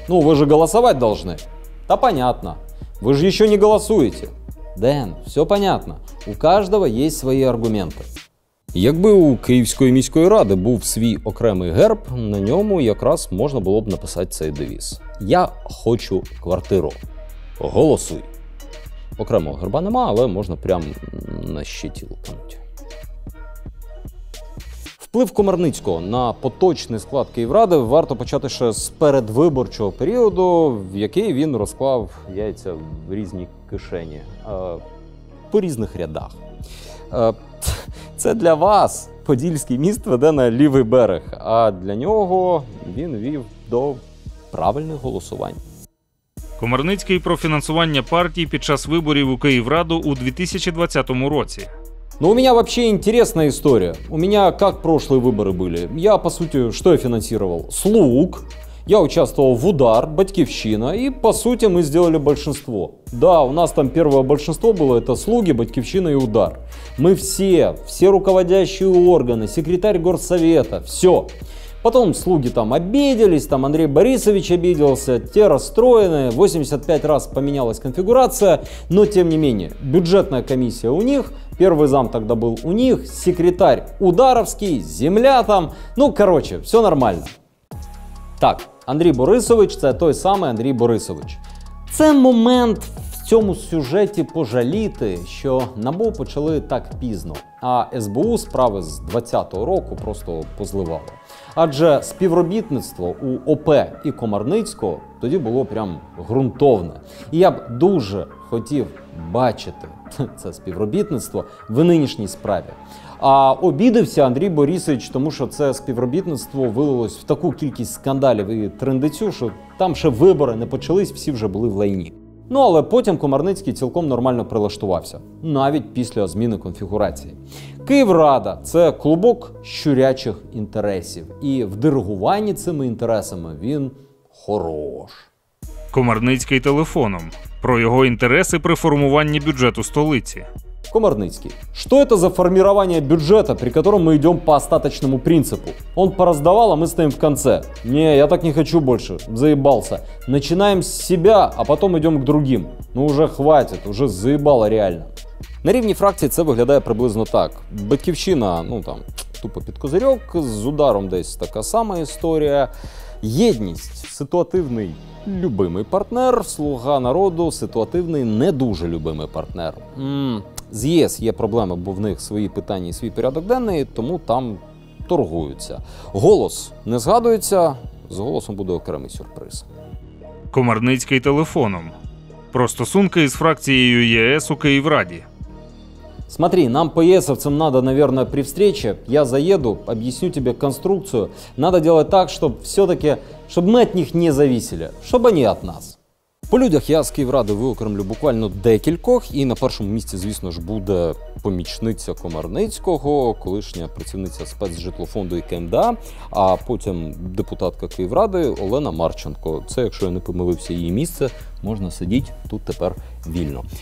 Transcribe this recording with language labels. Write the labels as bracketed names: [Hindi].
[Russian] Ну, вы же голосовать должны. Да понятно. Вы же еще не голосуете. Дэн, все понятно. У каждого есть свои аргументи. [Ukrainian] Якби у Київської міської ради був свій окремий герб, на ньому якраз можна було б написати цей девіз. Я хочу квартиру. Голосуй. Окремого герба нема, але можна прямо на щиті лупанути. Вплив Комарницького на поточний склад Київради варто почати ще з передвиборчого періоду, в який він розклав яйця в різні кишені, по різних рядах. Це для вас Подільський міст веде на лівий берег, а для нього він вів до правильних голосувань. Комарницький про фінансування партій під час виборів у Київраду у 2020 році. [Russian] Но у меня вообще интересная история. У меня как прошлые выборы были. Я, по сути, что я финансировал? Слуг. Я участвовал в «Удар», «Батькивщина». И, по сути, мы сделали большинство. Да, у нас там первое большинство было. Это «Слуги», «Батькивщина» и «Удар». Мы все руководящие органы, секретарь горсовета, все. Потом «Слуги» там обиделись, там Андрей Борисович обиделся, те расстроены, 85 раз поменялась конфигурация, но тем не менее, бюджетная комиссия у них, первый зам тогда был у них, секретарь Ударовский, земля там, ну короче, все нормально. [Ukrainian] Так, Андрій Борисович – це той самий Андрій Борисович. Це момент в цьому сюжеті пожаліти, що НАБУ почали так пізно, а СБУ справи з 2020 року просто позливало. Адже співробітництво у ОП і Комарницького тоді було прям ґрунтовне. І я б дуже хотів бачити це співробітництво в нинішній справі. А обідався Андрій Борисович, тому що це співробітництво вилилось в таку кількість скандалів і трындецю, що там ще вибори не почались, всі вже були в лайні. Ну, але потім Комарницький цілком нормально прилаштувався, навіть після зміни конфігурації. Київрада – це клубок щурячих інтересів, і в диригуванні цими інтересами він хорош. Комарницький телефоном. Про його інтереси при формуванні бюджету столиці. [Russian] Комарницкий. Что это за формирование бюджета, при котором мы идем по остаточному принципу? Он пораздавал, а мы стоим в конце. Не, я так не хочу больше. Заебался. Начинаем с себя, а потом идем к другим. Ну уже хватит, уже заебало реально. [Ukrainian] На рівні фракції це виглядає приблизно так. Батьківщина, ну там, тупо під козирьок, з Ударом десь така сама історія. Єдність – ситуативний любимий партнер, Слуга народу – ситуативний не дуже любимий партнер. З ЄС є проблеми, бо в них свої питання і свій порядок денний, тому там торгуються. Голос не згадується, з голосом буде окремий сюрприз. Комарницький телефоном. Про стосунки із фракцією ЄС у Київраді. [Russian] Смотри, нам по ЕСовцам надо, наверное, при встрече, я заеду, объясню тебе конструкцию. Надо делать так, чтобы все-таки, чтобы мы от них не зависели, чтобы они от нас. [Ukrainian] По людях я з Київради виокремлю буквально декількох, і на першому місці, звісно ж, буде помічниця Комарницького, колишня працівниця спецжитлофонду і КМДА, а потім депутатка Київради Олена Марченко. Це, якщо я не помилився, її місце, можна сидіти тут тепер вільно.